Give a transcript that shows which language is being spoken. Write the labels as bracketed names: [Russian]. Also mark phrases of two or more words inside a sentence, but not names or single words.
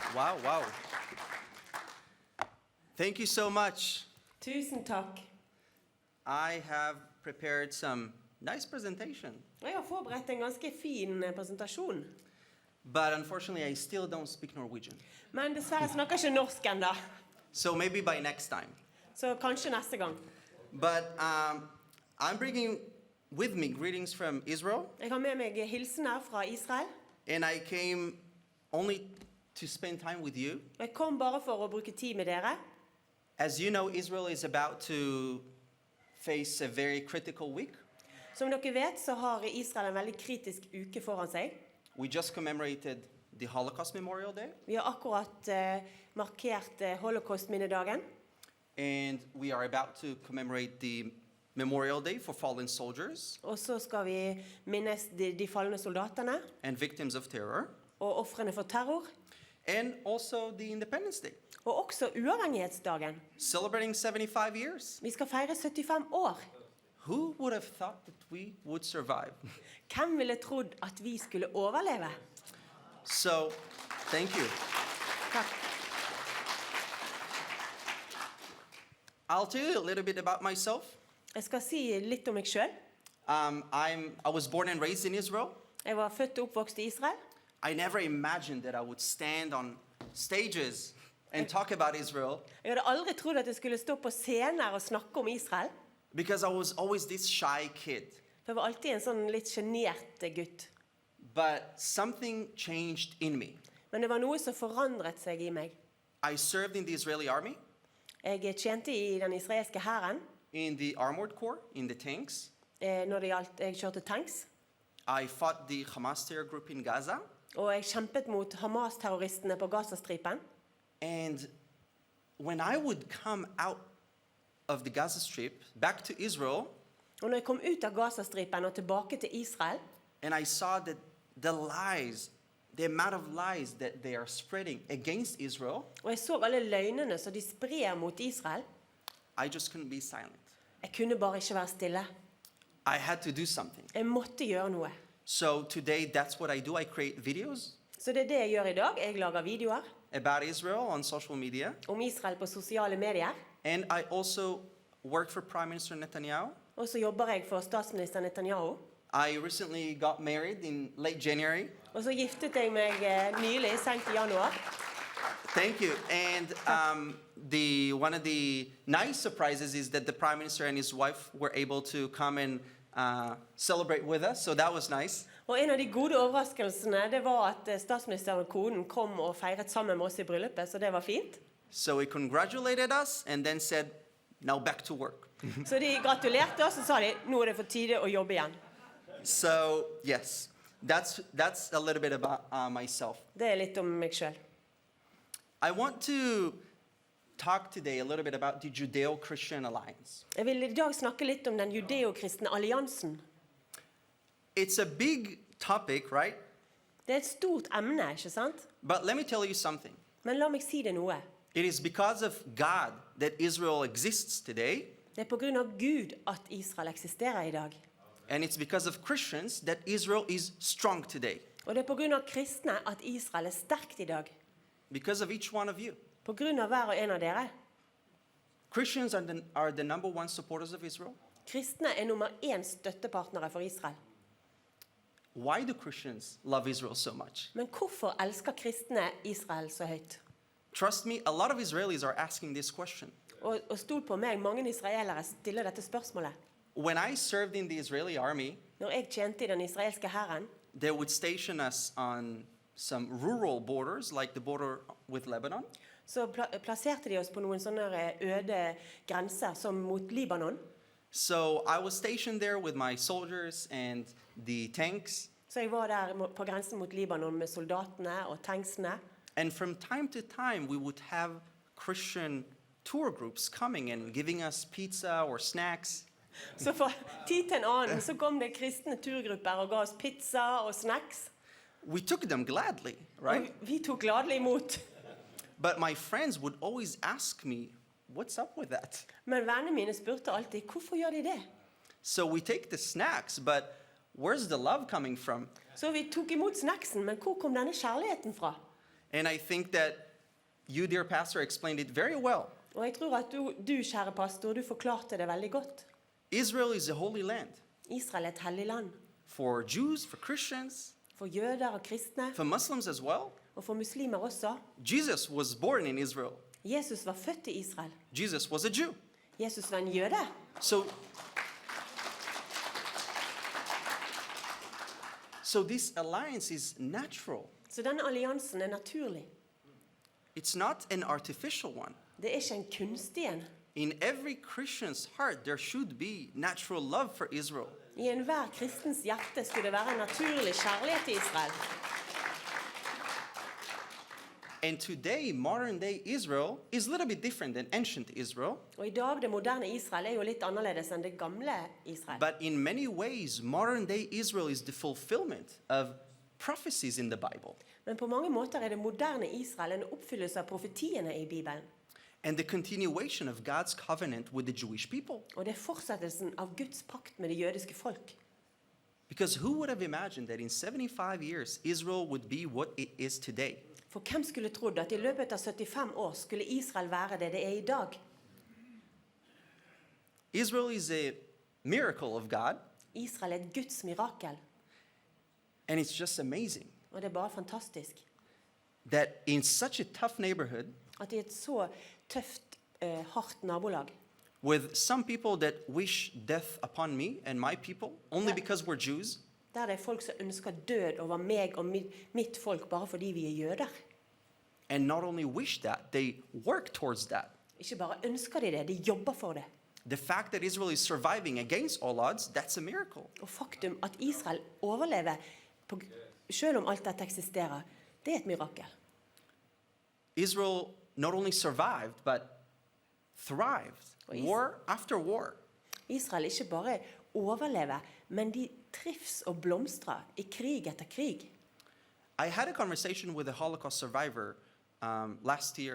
[English] Wow, wow. Thank you so much. [Norwegian] Tusen takk. [English] I have prepared some nice presentation, [Norwegian] Og jeg har forberedt en ganske fin presentasjon. [English] but unfortunately I still don't speak Norwegian. [Norwegian] Men dessverre snakker jeg ikke norsk enda. [English] So maybe by next time. [Norwegian] Så kanskje neste gang. [English] But I'm bringing with me greetings from Israel, [Norwegian] Jeg har med meg hilsener fra Israel. [English] and I came only to spend time with you. [Norwegian] Og jeg kom bare for å bruke tid med dere. [English] As you know, Israel is about to face a very critical week. [Norwegian] Som dere vet, så har Israel en veldig kritisk uke foran seg. [English] We just commemorated the Holocaust Memorial Day, [Norwegian] Vi har akkurat markert Holocaust-minnedagen. [English] and we are about to commemorate the Memorial Day for fallen soldiers [Norwegian] Og så skal vi minnes de falne soldatene [English] and victims of terror, [Norwegian] og ofrene for terror. [English] and also the Independence Day, [Norwegian] Og også uavhengighetsdagen. [English] celebrating 75 years. [Norwegian] Vi skal feire 75 år. [English] Who would have thought that we would survive? [Norwegian] Hvem ville trodd at vi skulle overleve? [English] So, thank you. [Norwegian] Takk. [English] I'll tell you a little bit about myself. [Norwegian] Jeg skal si litt om meg selv. [English] I was born and raised in Israel. [Norwegian] Jeg var født og oppvokst i Israel. [English] I never imagined that I would stand on stages and talk about Israel, [Norwegian] Jeg hadde aldri trodd at jeg skulle stå på scener og snakke om Israel. [English] because I was always this shy kid. [Norwegian] For jeg var alltid en sånn litt sjenert gutt. [English] But something changed in me. [Norwegian] Men det var noe som forandret seg i meg. [English] I served in the Israeli army, [Norwegian] Jeg tjente i den israelske hæren [English] in the armored corps, in the tanks. [Norwegian] når det gjaldt jeg kjørte tanks. [English] I fought the Hamas terror group in Gaza. [Norwegian] Og jeg kjempet mot Hamas-terroristene på Gazastripen. [English] And when I would come out of the Gaza Strip back to Israel, [Norwegian] Og når jeg kom ut av Gazastripen og tilbake til Israel, [English] and I saw that the lies, the amount of lies that they are spreading against Israel, [Norwegian] og jeg så alle løgnene som de sprer mot Israel, [English] I just couldn't be silent. [Norwegian] jeg kunne bare ikke være stille. [English] I had to do something. [Norwegian] Jeg måtte gjøre noe. [English] So today, that's what I do. I create videos [Norwegian] Så det er det jeg gjør i dag. Jeg lager videoer [English] about Israel on social media. [Norwegian] om Israel på sosiale medier. [English] And I also work for Prime Minister Netanyahu. [Norwegian] Og så jobber jeg for statsminister Netanyahu. [English] I recently got married in late January. [Norwegian] Og så giftet jeg meg nylig, sent i januar. [English] Thank you. And one of the nice surprises is that the Prime Minister and his wife were able to come and celebrate with us. So that was nice. [Norwegian] Og en av de gode overraskelsene, det var at statsministeren og konen kom og feiret sammen med oss i bryllupet, så det var fint. [English] So he congratulated us and then said, now back to work. [Norwegian] Så de gratulerte oss og sa de, nå er det for tide å jobbe igjen. [English] So yes, that's a little bit about myself. [Norwegian] Det er litt om meg selv. [English] I want to talk today a little bit about the Judeo-Christian alliance. [Norwegian] Jeg vil i dag snakke litt om den judeo-kristne alliansen. [English] It's a big topic, right? [Norwegian] Det er et stort emne, ikke sant? [English] But let me tell you something. [Norwegian] Men la meg si det noe. [English] It is because of God that Israel exists today, [Norwegian] Det er på grunn av Gud at Israel eksisterer i dag. [English] and it's because of Christians that Israel is strong today. [Norwegian] Og det er på grunn av kristne at Israel er sterkt i dag. [English] Because of each one of you. [Norwegian] På grunn av hver og en av dere. [English] Christians are the number one supporters of Israel. [Norwegian] Kristne er nummer 1 støttepartnere for Israel. [English] Why do Christians love Israel so much? [Norwegian] Men hvorfor elsker kristne Israel så høyt? [English] Trust me, a lot of Israelis are asking this question. [Norwegian] Og stol på meg, mange israelere stiller dette spørsmålet. [English] When I served in the Israeli army, [Norwegian] Når jeg tjente i den israelske hæren, [English] they would station us on some rural borders, like the border with Lebanon. [Norwegian] så plasserte de oss på noen sånne øde grenser, som mot Libanon. [English] So I was stationed there with my soldiers and the tanks. [Norwegian] Så jeg var der på grensen mot Libanon med soldatene og tanksene. [English] And from time to time, we would have Christian tour groups coming and giving us pizza or snacks. [Norwegian] Så fra tid til en annen så kom det kristne turgrupper og ga oss pizza og snacks. [English] We took them gladly, right? [Norwegian] Og vi tok gladelig imot. [English] But my friends would always ask me, what's up with that? [Norwegian] Men vennene mine spurte alltid, hvorfor gjør de det? [English] So we take the snacks, but where's the love coming from? [Norwegian] Så vi tok imot snacksen, men hvor kom denne kjærligheten fra? [English] And I think that you, dear pastor, explained it very well. [Norwegian] Og jeg tror at du, kjære pastor, du forklarte det veldig godt. [English] Israel is a holy land [Norwegian] Israel er et hellig land. [English] for Jews, for Christians, [Norwegian] For jøder og kristne, [English] for Muslims as well. [Norwegian] og for muslimer også. [English] Jesus was born in Israel. [Norwegian] Jesus var født i Israel. [English] Jesus was a Jew. [Norwegian] Jesus var en jøde. [English] So this alliance is natural. [Norwegian] Så denne alliansen er naturlig. [English] It's not an artificial one. [Norwegian] Det er ikke en kunstig en. [English] In every Christian's heart, there should be natural love for Israel. [Norwegian] I enhver kristens hjerte skulle det være en naturlig kjærlighet til Israel. [English] And today, modern day Israel is a little bit different than ancient Israel. [Norwegian] Og i dag, det moderne Israel er jo litt annerledes enn det gamle Israel. [English] But in many ways, modern day Israel is the fulfillment of prophecies in the Bible. [Norwegian] Men på mange måter er det moderne Israel en oppfyllelse av profetiene i Bibelen. [English] And the continuation of God's covenant with the Jewish people. [Norwegian] Og det er fortsettelsen av Guds pakt med det jødiske folk. [English] Because who would have imagined that in 75 years, Israel would be what it is today? [Norwegian] For hvem skulle trodd at i løpet av 75 år skulle Israel være det det er i dag? [English] Israel is a miracle of God, [Norwegian] Israel er et Guds mirakel. [English] and it's just amazing [Norwegian] Og det er bare fantastisk [English] that in such a tough neighborhood, [Norwegian] at i et så tøft, hardt nabolag, [English] with some people that wish death upon me and my people, only Yeah. because we're Jews, [Norwegian] der det er folk som ønsker død over meg og mitt folk bare fordi vi er jøder. [English] and not only wish that, they work towards that. [Norwegian] Ikke bare ønsker de det, de jobber for det. [English] The fact that Israel is surviving against all odds, that's a miracle. [Norwegian] Og faktum at Israel overlever, selv om alt dette eksisterer, det er et mirakel. [English] Israel not only survived, but thrived, war after war. [Norwegian] Israel ikke bare overlever, men de trives og blomstrer i krig etter krig. [English] I had a conversation with a Holocaust survivor last year,